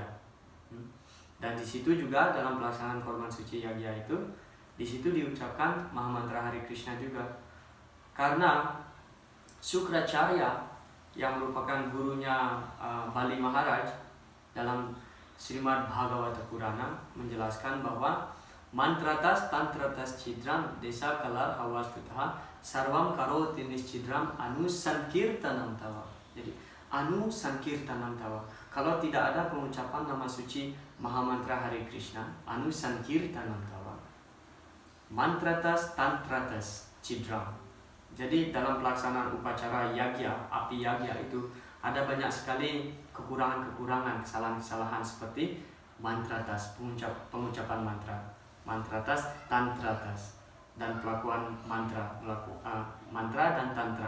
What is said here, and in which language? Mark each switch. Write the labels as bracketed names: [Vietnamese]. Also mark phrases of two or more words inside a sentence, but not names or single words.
[Indonesian] Dan di situ juga dalam pelaksanaan korban suci Yagya itu, di situ diucapkan Mahamantra Hare Krishna juga. Karena Sukracharya yang merupakan gurunya Bali Maharaj dalam Srimad Bhagavata Purana menjelaskan bahwa [Sanskrit] मन्त्रतस् तन्त्रतश् छिद्रं देशकालार्हवस्तुतः सर्वं करोति निश्छिद्रम् अनुसङ्कीर्तनं तव. [Indonesian] Jadi [Sanskrit] अनुसङ्कीर्तनं तव, [Indonesian] kalau tidak ada pengucapan nama suci Mahamantra Hare Krishna, [Sanskrit] अनुसङ्कीर्तनं तव, मन्त्रतस् तन्त्रतश् छिद्रं. [Indonesian] Jadi dalam pelaksanaan upacara yagya, api yagya itu ada banyak sekali kekurangan-kekurangan, kesalahan-kesalahan seperti mantratas, pengucapan mantra, [Sanskrit] मन्त्रतस् तन्त्रतस्, [Indonesian] dan pelakuan mantra, mantra dan tantra.